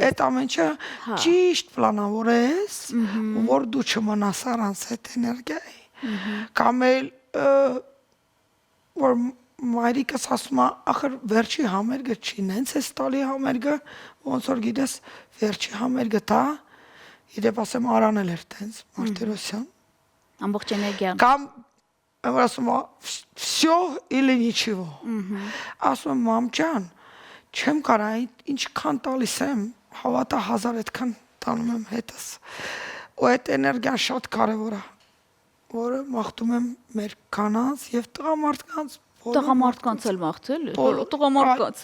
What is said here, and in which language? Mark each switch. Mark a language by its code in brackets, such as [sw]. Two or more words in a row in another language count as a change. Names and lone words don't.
[hy] այդ ամենը ճիշտ պլանավորես, որ դու չմնաս առանց այդ էներգիայի։ Կամ էլ որ մայրիկս ասում է, ախր վերջի համերգը չի, նենց է ստալի համերգը, ոնց որ գիտես, վերջի համերգը տա, իդեպ ասեմ Արան էլ էր տենց, Մարտիրոսյան։ Ամբողջ էներգիան։ Կամ որ ասում է, [ru] всё или ничего։ [hy] Ասում եմ, մամ ջան, չեմ կարա, ինչքան տալիս եմ, հավատա 1000 այդքան տանում եմ հետս։ Ու այդ էներգիան շատ կարևոր է, որը մաղթում եմ մեր կանանց եւ տղամարդկանց Տղամարդկանց էլ մաղթել, տղամարդկանց։